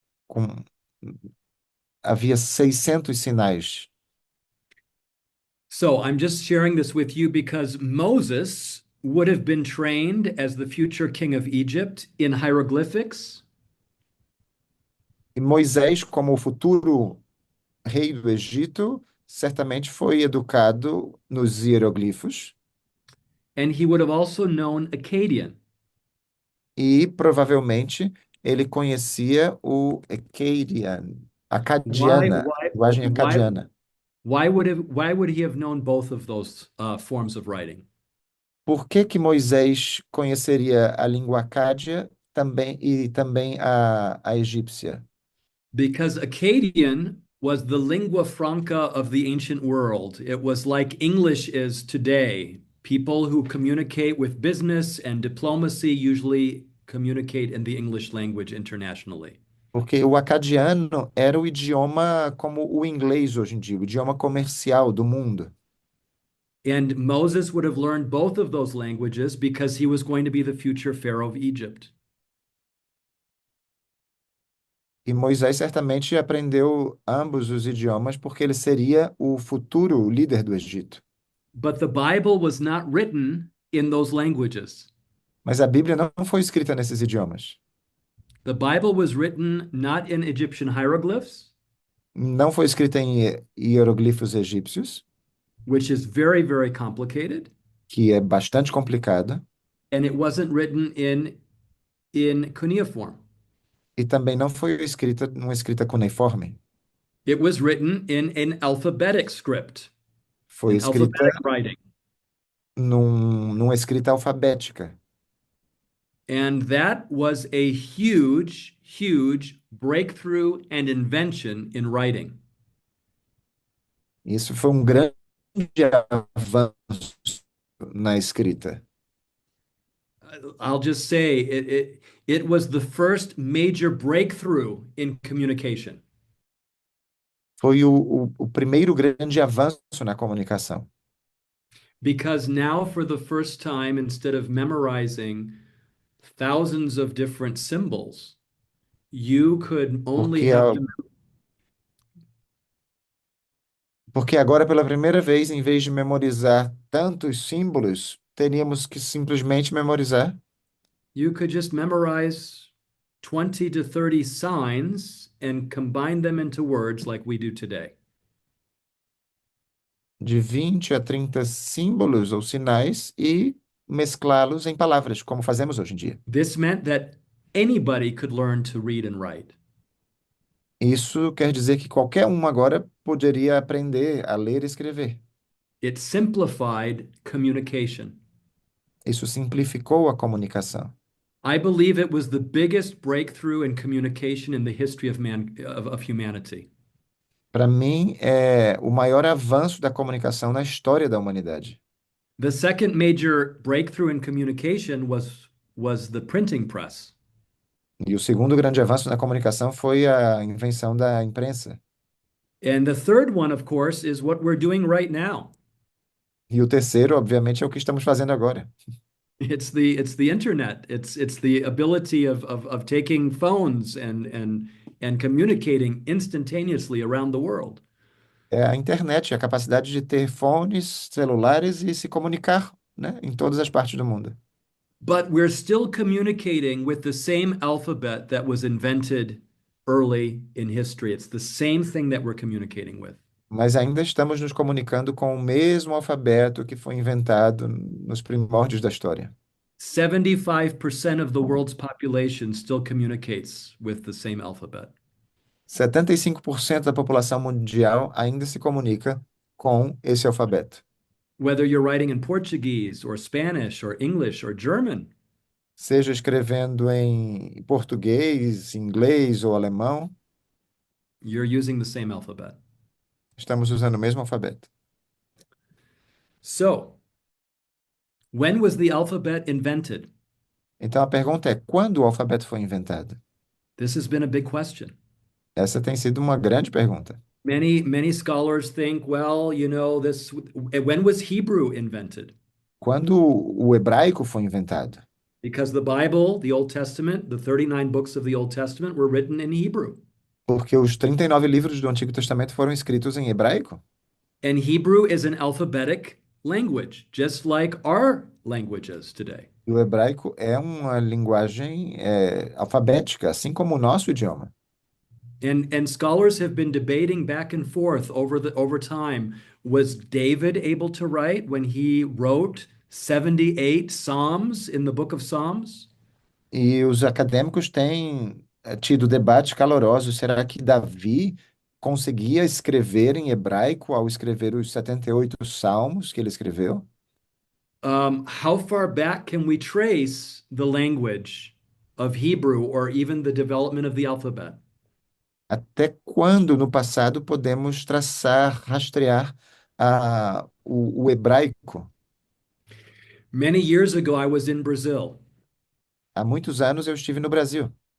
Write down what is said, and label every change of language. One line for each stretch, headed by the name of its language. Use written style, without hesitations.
Portuguese: Com, havia 600 sinais.
English: So I'm just sharing this with you because Moses would have been trained as the future king of Egypt in hieroglyphics,
Portuguese: E Moisés, como o futuro rei do Egito, certamente foi educado nos hieroglifos
English: and he would have also known Akkadian.
Portuguese: e provavelmente ele conhecia o Akkadian,
English: Why,
Portuguese: acadiana,
English: why,
Portuguese: linguagem
English: why,
Portuguese: acadiana.
English: why would he have known both of those forms of writing?
Portuguese: Por que que Moisés conheceria a língua acádia também e também a egípcia?
English: Because Akkadian was the lingua franca of the ancient world. It was like English is today. People who communicate with business and diplomacy usually communicate in the English language internationally.
Portuguese: Porque o acadiano era o idioma como o inglês hoje em dia, o idioma comercial do mundo.
English: And Moses would have learned both of those languages because he was going to be the future Pharaoh of Egypt.
Portuguese: E Moisés certamente aprendeu ambos os idiomas porque ele seria o futuro líder do Egito.
English: But the Bible was not written in those languages.
Portuguese: Mas a Bíblia não foi escrita nesses idiomas.
English: The Bible was written not in Egyptian hieroglyphs,
Portuguese: Não foi escrita em hieroglifos egípcios,
English: which is very, very complicated,
Portuguese: que é bastante complicado,
English: and it wasn't written in cuneiform.
Portuguese: e também não foi escrita numa escrita cuneiforme.
English: It was written in an alphabetic script,
Portuguese: Foi
English: an
Portuguese: escrita
English: alphabetic writing.
Portuguese: numa escrita alfabética.
English: And that was a huge, huge breakthrough and invention in writing.
Portuguese: Isso foi um grande avanço na escrita.
English: I'll just say it was the first major breakthrough in communication.
Portuguese: Foi o primeiro grande avanço na comunicação.
English: Because now, for the first time, instead of memorizing thousands of different symbols, you could only
Portuguese: Porque,
English: have to.
Portuguese: porque agora, pela primeira vez, em vez de memorizar tantos símbolos, teríamos que simplesmente memorizar
English: You could just memorize 20 to 30 signs and combine them into words like we do today.
Portuguese: de 20 a 30 símbolos ou sinais e mesclá-los em palavras, como fazemos hoje em dia.
English: This meant that anybody could learn to read and write.
Portuguese: Isso quer dizer que qualquer um agora poderia aprender a ler e escrever.
English: It simplified communication.
Portuguese: Isso simplificou a comunicação.
English: I believe it was the biggest breakthrough in communication in the history of humanity.
Portuguese: Para mim, é o maior avanço da comunicação na história da humanidade.
English: The second major breakthrough in communication was the printing press.
Portuguese: E o segundo grande avanço na comunicação foi a invenção da imprensa.
English: And the third one, of course, is what we're doing right now.
Portuguese: E o terceiro, obviamente, é o que estamos fazendo agora.
English: It's the internet. It's the ability of taking phones and communicating instantaneously around the world.
Portuguese: É a internet, a capacidade de ter fones, celulares e se comunicar, né, em todas as partes do mundo.
English: But we're still communicating with the same alphabet that was invented early in history. It's the same thing that we're communicating with.
Portuguese: Mas ainda estamos nos comunicando com o mesmo alfabeto que foi inventado nos primórdios da história.
English: 75% of the world's population still communicates with the same alphabet.
Portuguese: 75% da população mundial ainda se comunica com esse alfabeto.
English: Whether you're writing in Portuguese or Spanish or English or German,
Portuguese: Seja escrevendo em português, inglês ou alemão,
English: you're using the same alphabet.
Portuguese: estamos usando o mesmo alfabeto.
English: So, when was the alphabet invented?
Portuguese: Então a pergunta é: quando o alfabeto foi inventado?
English: This has been a big question.
Portuguese: Essa tem sido uma grande pergunta.
English: Many scholars think, well, when was Hebrew invented?
Portuguese: Quando o hebraico foi inventado?
English: Because the Bible, the Old Testament, the 39 books of the Old Testament were written in Hebrew.
Portuguese: Porque os 39 livros do Antigo Testamento foram escritos em hebraico.
English: And Hebrew is an alphabetic language, just like our languages today.
Portuguese: E o hebraico é uma linguagem alfabética, assim como o nosso idioma.
English: And scholars have been debating back and forth over time. Was David able to write when he wrote 78 Psalms in the book of Psalms?
Portuguese: E os acadêmicos têm tido debates calorosos. Será que Davi conseguia escrever em hebraico ao escrever os 78 salmos que ele escreveu?
English: How far back can we trace the language of Hebrew or even the development of the alphabet?
Portuguese: Até quando no passado podemos traçar, rastrear o hebraico?
English: Many years ago, I was in Brazil.
Portuguese: Há muitos anos eu estive no Brasil,